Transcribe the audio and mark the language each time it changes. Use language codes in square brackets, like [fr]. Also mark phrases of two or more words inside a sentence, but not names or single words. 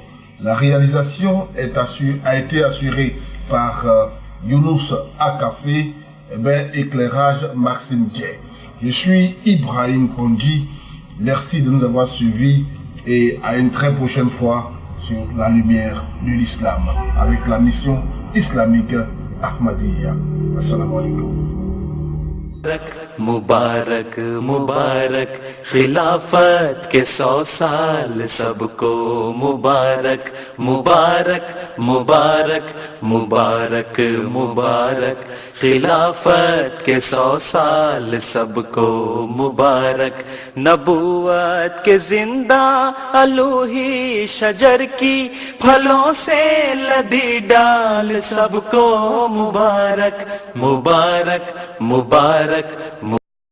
[fr] La réalisation a été assurée par Younous Akafé, éclairage Maxime Dier. Je suis Ibrahim Pondji. Merci de nous avoir suivis et à une très prochaine fois sur la lumière de l'islam avec la mission islamique Ahmadiyya. [ar] السلام عليكم. [hi] मुबारक मुबारक खिलाफत के 100 साल सबको मुबारक मुबारक मुबारक मुबारक मुबारक खिलाफत के 100 साल सबको मुबारक नबूवत के जिंदा अलूही शजर की फलों से लदी डाल सबको मुबारक मुबारक मुबारक